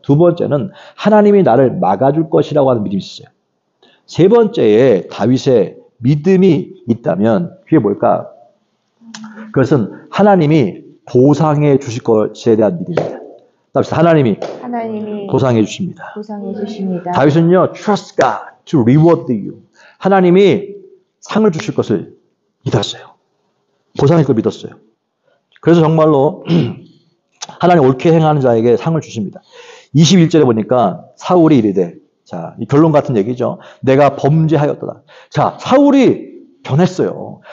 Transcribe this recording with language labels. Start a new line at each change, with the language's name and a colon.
Korean: 두 번째는 하나님이 나를 막아줄 것이라고 하는 믿음이 있었어요. 세 번째에 다윗의 믿음이 있다면 그게 뭘까? 그것은 하나님이 보상해 주실 것에 대한 믿음입니다. 하나님이 보상해 주십니다. 다윗은요,
English: trust God to reward you.
Korean: 하나님이 상을 주실 것을 믿었어요. 보상할 걸 믿었어요. 그래서 정말로 하나님 옳게 행하는 자에게 상을 주십니다. 21절에 보니까 사울이 이르되 자, 이 결론 같은 얘기죠. 내가 범죄하였도다. 자, 사울이 변했어요.